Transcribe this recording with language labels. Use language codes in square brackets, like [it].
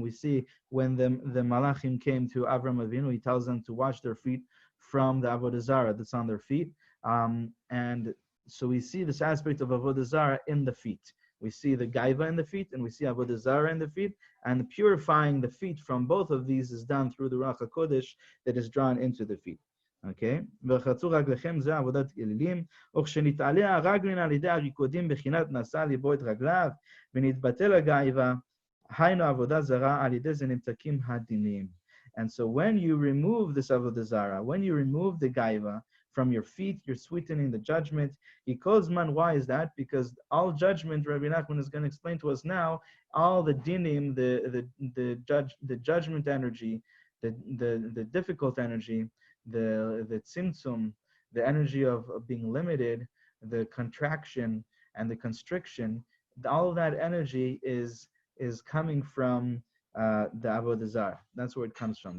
[en] We see when the malachim came to Avram Avinu, he tells them to wash their feet from the avodah zara that's on their feet. And so we see this aspect of avodah zara in the feet. We see the gaiva in the feet, and we see avodah zara in the feet. And purifying the feet from both of these is done through the Ruach HaKodesh that is drawn into the feet. Okay? [he] ורחצו רגליכם זה עבודת אלילים, וכשנתעלה הרגלין על ידי הריקודים בחינת נשא ליבו את רגליו, ונתבטל הגאיבה, היינו עבודה זרה, על ידי זה נמתקים הדינים. [en] And so when you remove this avodah zara, when you remove the gaiva from your feet, you're sweetening the judgment. Because man, why is that? Because all judgment, Rabbi Nachman is going to explain to us now, all the dinim, the judgment energy, the difficult energy, the tzimtzum, the energy of being limited, the contraction and the constriction, all of that energy is coming from the avodah zara. That's where it comes from.